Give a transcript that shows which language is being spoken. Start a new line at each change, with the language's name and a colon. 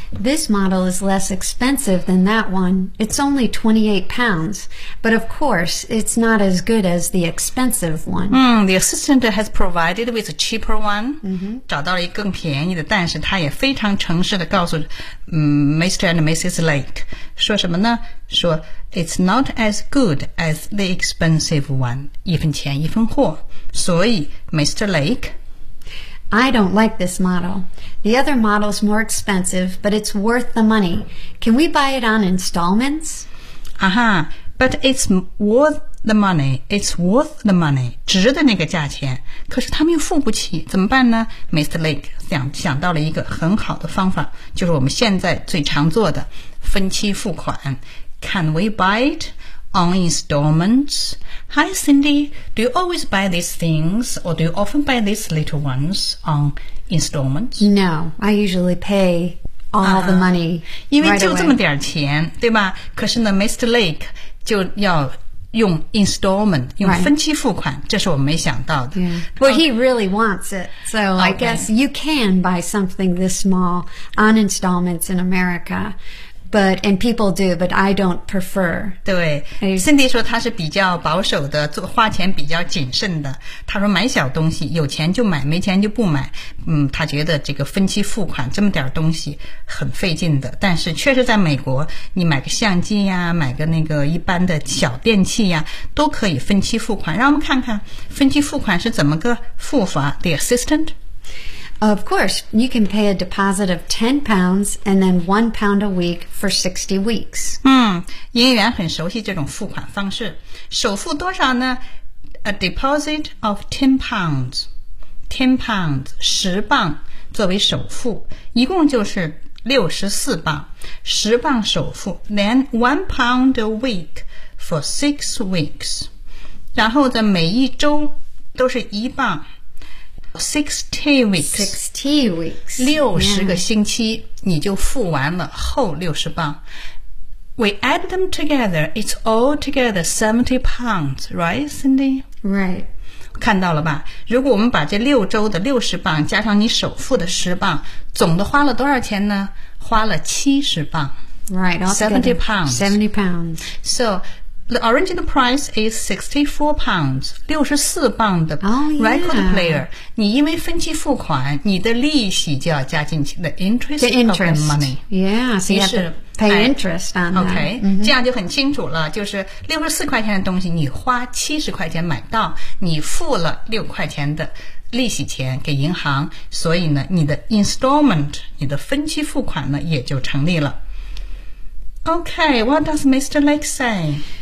English: This model is less expensive than that one. It's only £28. But of course, it's not as good as the expensive one. The assistant has provided with a cheaper one.
Chinese: 找到了一个更便宜的，但是他也非常诚实地告诉Mr. and Mrs. Lake, 说什么呢？说
English: it's not as good as the expensive one,
Chinese: 一分钱一分货。所以 Mr. Lake,
English: I don't like this model. The other model's more expensive, but it's worth the money. Can we buy it on installments? But it's worth the money. It's worth the money,
Chinese: 值得那个价钱。可是他们又付不起，怎么办呢？ Mr. Lake 想到了一个很好的方法，就是我们现在最常做的分期付款。
English: Can we buy it on installments? Hi, Cindy. Do you always buy these things, or do you often buy these little ones on installments? No, I usually pay all the money.
Chinese: 因为就这么点钱，对吧？可是呢 ，Mr. Lake 就要用 installment， 用分期付款。这是我没想到的。
English: Well, he really wants it, so I guess you can buy something this small on installments in America. But, and people do, but I don't prefer.
Chinese: 对 ,Cindy 说他是比较保守的，做花钱比较谨慎的。他说买小东西，有钱就买，没钱就不买。他觉得这个分期付款这么点东西很费劲的。但是确实在美国，你买个相机呀，买个那个一般的小电器呀，都可以分期付款。让我们看看分期付款是怎么个付法 ,
English: the assistant? Of course, you can pay a deposit of £10 and then £1 a week for 60 weeks.
Chinese: 营业员很熟悉这种付款方式。首付多少呢？
English: A deposit of £10.
Chinese: £10, 10磅作为首付，一共就是64磅。 10磅首付，
English: then £1 a week for 6 weeks.
Chinese: 然后的每一周都是一磅。
English: 60 weeks.
Chinese: 60个星期你就付完了后60磅。
English: We add them together, it's all together £70, right, Cindy? Right.
Chinese: 看到了吧？如果我们把这六周的60磅加上你首付的10磅，总的花了多少钱呢？花了70磅。
English: Right, £70. So,The original price is £64,
Chinese: 64磅的
English: record player.
Chinese: 你因为分期付款，你的利息就要加进去
English: the interest of the money. Yeah, so you have to pay interest on that.
Chinese: Okay, 这样就很清楚了，就是64块钱的东西，你花70块钱买到，你付了6块钱的利息钱给银行，所以呢，你的 installment, 你的分期付款呢，也就成立了。
English: Okay, what does Mr. Lake say?